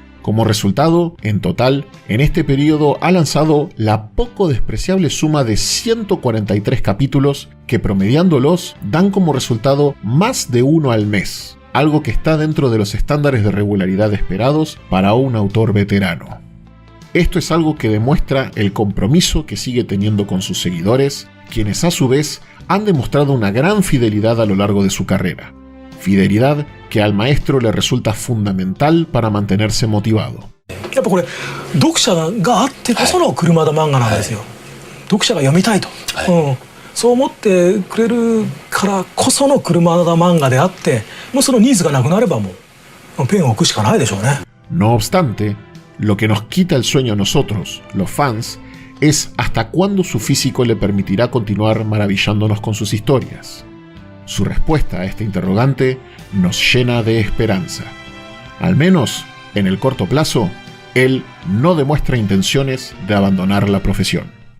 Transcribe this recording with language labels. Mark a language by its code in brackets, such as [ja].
[es] Como resultado, en total, en este periodo ha lanzado la poco despreciable suma de 143 capítulos que, promediándolos, dan como resultado más de uno al mes, algo que está dentro de los estándares de regularidad esperados para un autor veterano. Esto es algo que demuestra el compromiso que sigue teniendo con sus seguidores, quienes a su vez han demostrado una gran fidelidad a lo largo de su carrera. Fidelidad que al maestro le resulta fundamental para mantenerse motivado. [ja] やっぱこれ読者があってこその車田漫画なんですよ。読者が読みたいと、そう思ってくれるからこその車田漫画であって、もうそのニーズがなくなればもうペンを置くしかないでしょうね。 [es] No obstante, lo que nos quita el sueño a nosotros, los fans, es hasta cuándo su físico le permitirá continuar maravillándonos con sus historias. Su respuesta a este interrogante nos llena de esperanza. Al menos, en el corto plazo, él no demuestra intenciones de abandonar la profesión.